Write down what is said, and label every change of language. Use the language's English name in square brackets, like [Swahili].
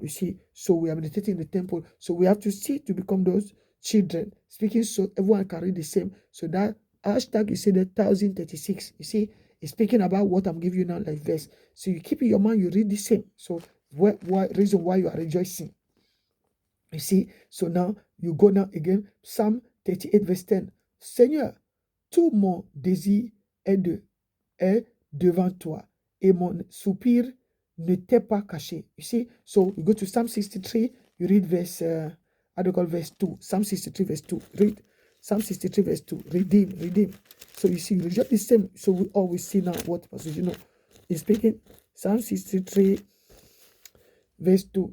[English] You see, so we are meditating in the temple. So we have to see to become those children speaking so everyone can read the same. So that hashtag you see the 1036. You see, it's speaking about what I'm giving you now, like verse. So you keep in your mind, you read the same. So what reason why you are rejoicing? You see, so now you go now again, Psalm 38 verse 10. [French] Seigneur, tout mon désir est devant toi et mon soupir ne t'est pas caché. [English] You see, so you go to Psalm 63, you read verse, verse 2. Psalm 63 verse 2. Read Psalm 63 verse 2. Redeem. So you see, just the same. So we always see now what passage, is speaking. Psalm 63 verse 2.